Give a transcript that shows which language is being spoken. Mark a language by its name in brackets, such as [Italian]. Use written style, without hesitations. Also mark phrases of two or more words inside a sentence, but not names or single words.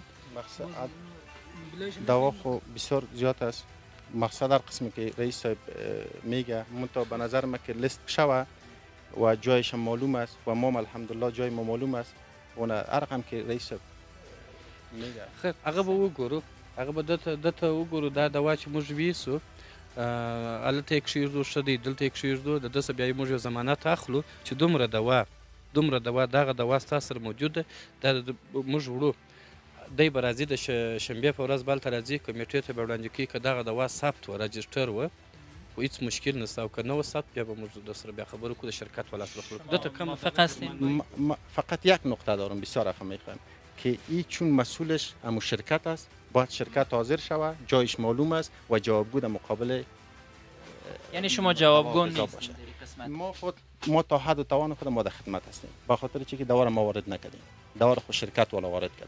[Persian] مقصد دوا خو بسیار زیاد است. مقصد در قسمی که رئیس صاحب میگه منتها به نظر من که لیست شوه و جایش معلوم است و ما الحمدلله جای ما معلوم است. اون رقم که رئیس صاحب میگه [Pashto] خیر هغه به وګورو، هغه به دته وګورو دا دوا چې موږ ویسو هلته یې کښېږدو، ښه دی، دلته یې کښېږدو، د ده څه بیا موږ یو ضمانت اخلو چې دومره دوا دغه دوا ستا سره موجود ده، دا موږ وړو. دی به راځي د شنبې په ورځ بلته راځي، کمیټې ته به وړاندې کوي که دغه دوا ثبت و رجسټر و خو هېڅ مشکل نشته، او که نه و ثبت بیا به موږ در سره بیا خبرو کړو، د شرکت والا سره خبرو کړو. دته کم [Persian] فقط یک نقطه دارم بسیار افهم میخوایم که این چون مسئولش همون شرکت است باید شرکت حاضر شود، جایش معلوم است و جوابگو در مقابل. یعنی شما جوابگو نیست؟ ما تا حد و توان خود ما در خدمت هستیم، به خاطر چی که دوا را ما وارد نکردیم، دوا را خود شرکت والا وارد کرده.